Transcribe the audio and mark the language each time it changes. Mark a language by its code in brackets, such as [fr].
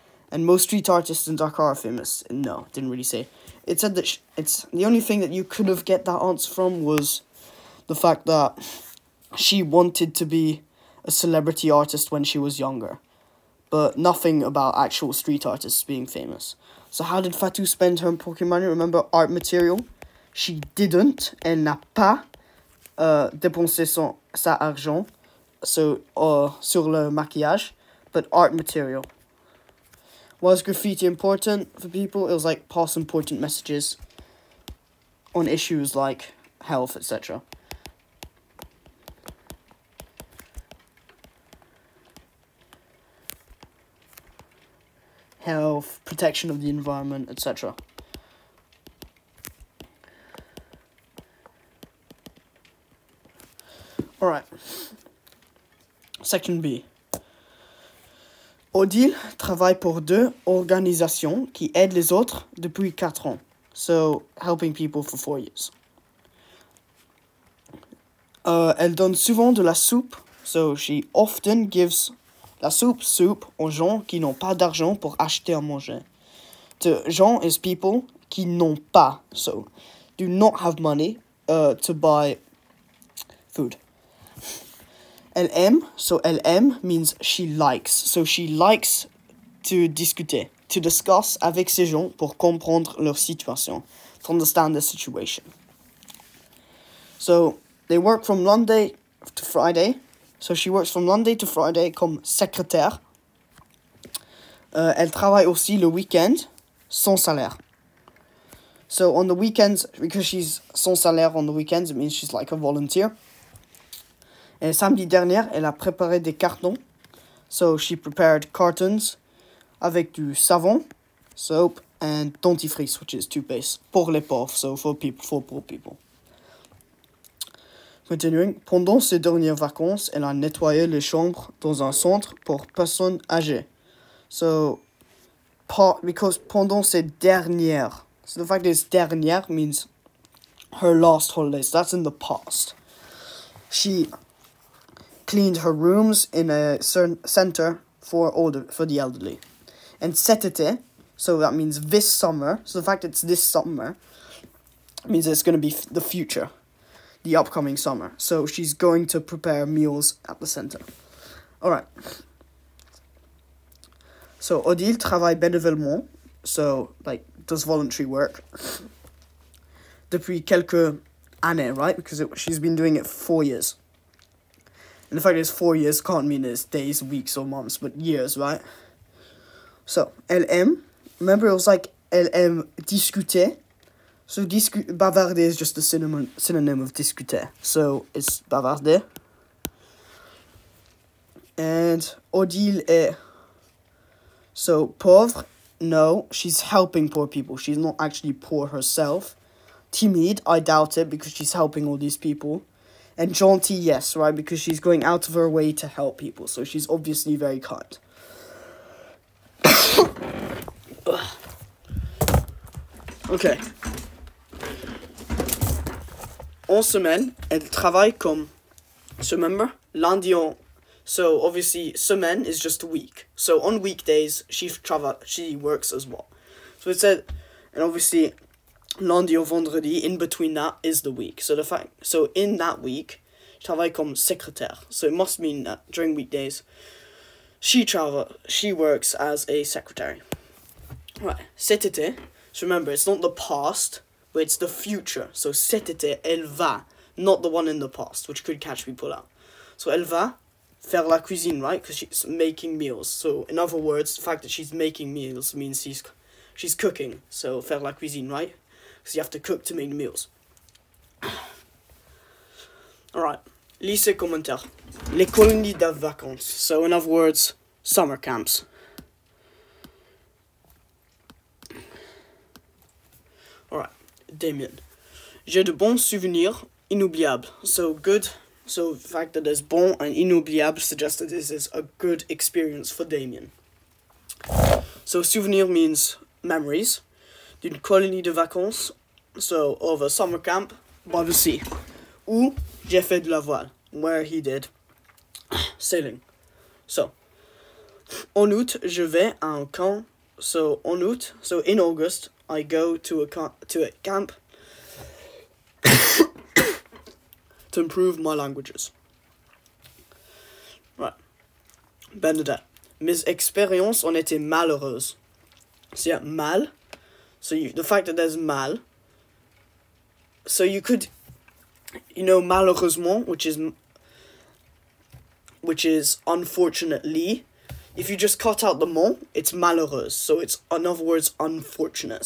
[en] And most street artists in Dakar are famous. No, it didn't really say. It said that it's the only thing that you could have get that answer from was the fact that she wanted to be a celebrity artist when she was younger. But nothing about actual street artists being famous. So how did Fatou spend her pocket money? Remember, art material. She didn't. [fr] Elle n'a pas dépensé sa argent sur le maquillage. [en] But art material. Was graffiti important for people? It was like pass important messages on issues like health, etc. Health, protection of the environment, etc. Alright. Section B. [fr] Odile travaille pour 2 organisations qui aident les autres depuis 4 ans. [en] So, helping people for 4 years. [fr] Elle donne souvent de la soupe. [en] So, she often gives [fr] la soupe aux gens qui n'ont pas d'argent pour acheter à manger. [en] The gens is people [fr] qui n'ont pas, [en] so do not have money to buy food. [fr] Elle aime, [en] so [fr] elle aime [en] means she likes. So she likes to discuter, to discuss [fr] avec ces gens pour comprendre leur situation, [en] to understand the situation. So they work from Monday to Friday. So she works from Monday to Friday [fr] comme secrétaire. Elle travaille aussi le week-end sans salaire. [en] So on the weekends, because she's [fr] sans salaire [en] on the weekends, it means she's like a volunteer. [fr] Et samedi dernier, elle a préparé des cartons. [en] So she prepared cartons [fr] avec du savon, [en] soap, and dentifrice, which is toothpaste, [fr] pour les pauvres, [en] so for poor people. [fr] Continuing, pendant ses dernières vacances, elle a nettoyé les chambres dans un centre pour personnes âgées. [en] So, because [fr] pendant ses dernières, [en] so the fact is dernière means her last holidays. That's in the past. She cleaned her rooms in a certain center for the elderly. And [fr] cet été, [en] so that means this summer. So the fact it's this summer means it's going to be the future. The upcoming summer. So she's going to prepare meals at the center. Alright. [fr] So Odile travaille bénévolement. [en] So, like, does voluntary work. [fr] Depuis quelques années, [en] right? Because she's been doing it 4 years. And the fact is 4 years can't mean it's days, weeks, or months, but years, right? So, [fr] elle aime. [en] Remember, it was like, [fr] elle aime discuter. [en] So, bavarder is just a synonym of discuter. So, it's bavarder. And Odile est... So, pauvre, no, she's helping poor people. She's not actually poor herself. Timide, I doubt it, because she's helping all these people. And gentille, yes, right, because she's going out of her way to help people. So, she's obviously very kind. Okay. [fr] En semaine, elle travaille comme, [en] so remember, lundi en, so obviously, semaine is just a week. So on weekdays, she works as well. So it said, and obviously, [fr] lundi au vendredi, [en] in between that is the week. So in that week, [fr] je travaille comme secrétaire. [en] So it must mean that during weekdays, she works as a secretary. Right, [fr] cet été, [en] so remember, it's not the past, but it's the future. So [fr] cet été, elle va, [en] not the one in the past, which could catch people out. [fr] So elle va faire la cuisine, [en] right? Because she's making meals. So in other words, the fact that she's making meals means she's cooking. So [fr] faire la cuisine, [en] right? Because you have to cook to make the meals. [fr] Alright, lycée commentaire. Les colonies de vacances. [en] So in other words, summer camps. Alright, Damien. [fr] J'ai de bons souvenirs inoubliables. [en] So good. So the fact that there's bon and inoubliable suggests that this is a good experience for Damien. So souvenir means memories. [fr] D'une colonie de vacances. [en] So of a summer camp by the sea. [fr] Où j'ai fait de la voile. [en] Where he did sailing. So [fr] en août, je vais à un camp. [en] So [fr] en août, [en] so in August, I go to a camp to improve my languages. Right. Bernadette. [fr] Mes expériences ont été malheureuses. [en] So yeah, mal. So the fact that there's mal. So you could, malheureusement, which is unfortunately. If you just cut out the mot, it's malheureuse. So it's, in other words, unfortunate.